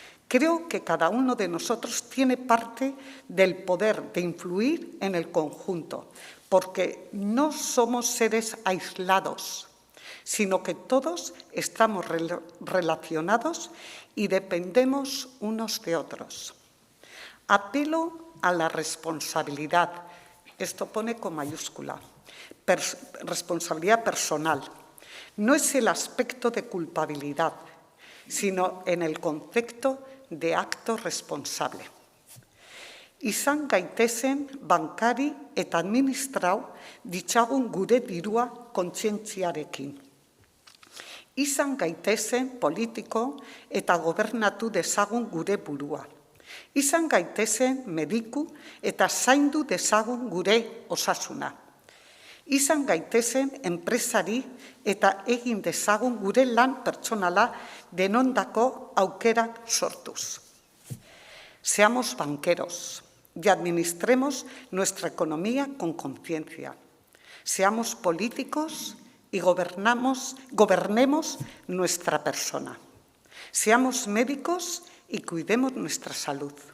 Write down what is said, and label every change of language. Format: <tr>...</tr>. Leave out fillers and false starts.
<es>Creo que cada uno de nosotros tiene parte del poder de influir en el conjunto, porque no somos seres aislados, sino que todos estamos relacionados y dependemos unos de otros. Apelo a la responsabilidad, esto pone con mayúscula, responsabilidad personal. No es el aspecto de culpabilidad, sino en el concepto de acto responsable.</es> <eu>Izan gaitezen bankari eta administrau ditzagun gure dirua kontzientziarekin. Izan gaitezen politiko eta gobernatu dezagun gure burua. Izan gaitezen mediku eta zaindu dezagun gure osasuna. Izan gaitezen enpresari eta egin dezagun gure lan pertsonala denondako aukerak sortuz.</eu> <es>Seamos banqueros y administremos nuestra economía con conciencia. Seamos políticos y gobernemos nuestra persona. Seamos médicos y cuidemos nuestra salud.</es>